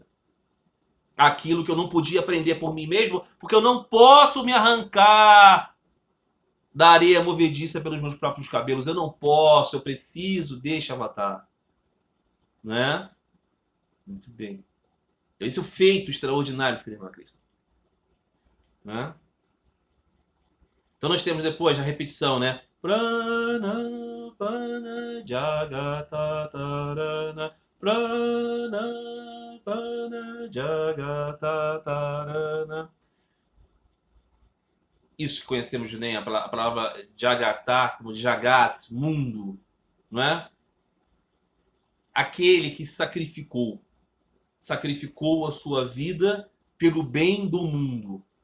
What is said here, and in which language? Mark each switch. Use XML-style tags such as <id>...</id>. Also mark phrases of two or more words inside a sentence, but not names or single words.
<pt>Aquilo que eu não podia aprender por mim mesmo, porque eu não posso me arrancar da areia movediça pelos meus próprios cabelos. Eu não posso, eu preciso deste avatar. Não é? Muito bem. Esse é o feito extraordinário de Sri Ramakrishna. Não é? Então nós temos depois a repetição, né?</pt> <sa>प्राण पान जगततारण. प्राण पान जगततारण.</sa> <pt>Isso que conhecemos nem a palavra jagata, como jagat, mundo, não é? Aquele que sacrificou a sua vida pelo bem do mundo.</pt>